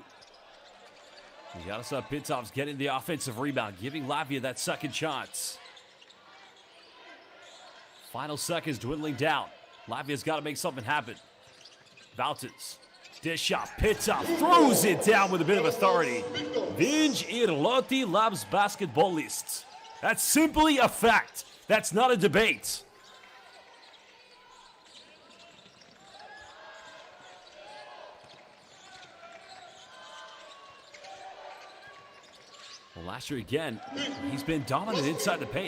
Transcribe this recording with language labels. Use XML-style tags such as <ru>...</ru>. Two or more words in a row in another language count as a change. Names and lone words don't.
<en>Yaroslav Pitov's getting the offensive rebound, giving Latvia that second chance. Final seconds dwindling down. Latvia's got to make something happen. Valtins. Dish shot. Pitov throws it down with a bit of authority.</en> <lv>Viņš ir ļoti labs basketbolists.</lv> <en>That's simply a fact. That's not a debate. Well, last year again, he's been dominant inside the paint.</en>